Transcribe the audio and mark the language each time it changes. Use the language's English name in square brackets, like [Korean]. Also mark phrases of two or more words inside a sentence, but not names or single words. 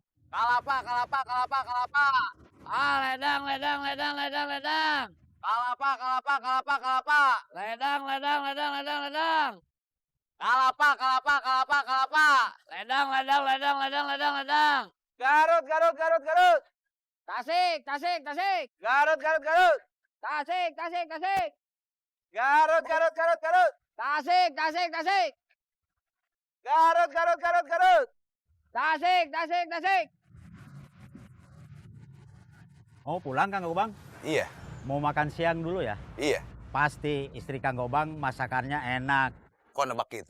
[Sundanese] Kalapa, kalapa, kalapa, kalapa. Ah, ledang, ledang, ledang, ledang, ledang. Kalapa, kalapa, kalapa, kalapa. Ledang, ledang, ledang, ledang, ledang. Kalapa, kalapa, kalapa, kalapa. Ledang, ledang, ledang, ledang, ledang, ledang. Garut, Garut, Garut, Garut. Tasik, tasik, tasik. Garut, Garut, Garut. Tasik, tasik, tasik. Garut, Garut, Garut, Garut. Tasik, tasik, tasik. Garut, Garut, Garut, Garut. Tasik, tasik, tasik. [Indonesian] Mau pulang Kang Gobang? Iya, Mau makan siang dulu ya? iya. Pasti istri Kang Gobang masakannya enak. Kok nebak gitu?